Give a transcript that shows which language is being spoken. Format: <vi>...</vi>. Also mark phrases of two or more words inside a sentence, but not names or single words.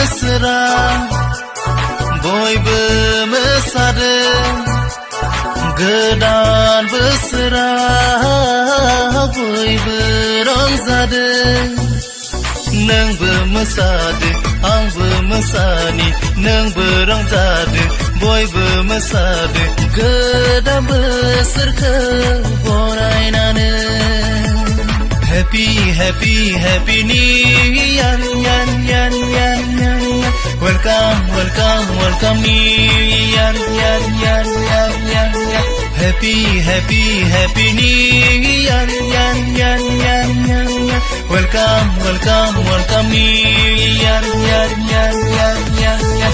<brx>बोसोराव बयबो मोसादों गोदान बोसोराव बयबो रंजादों नोंबो मोसादो आंबो मोसानि नोंबो रंजादो बयबो मोसादो गोदान बोसोरखौ बरायनानै</brx> <en>Happy, happy, happy New Year, yan, yan, yan, yan, yan. Welcome, welcome, welcome New Year, yan, yan, yan, yan, yan. Happy, happy, happy New Year, yan, yan, yan, yan, yan. Welcome, welcome, welcome New Year, yan, yan, yan, yan, yan.</en>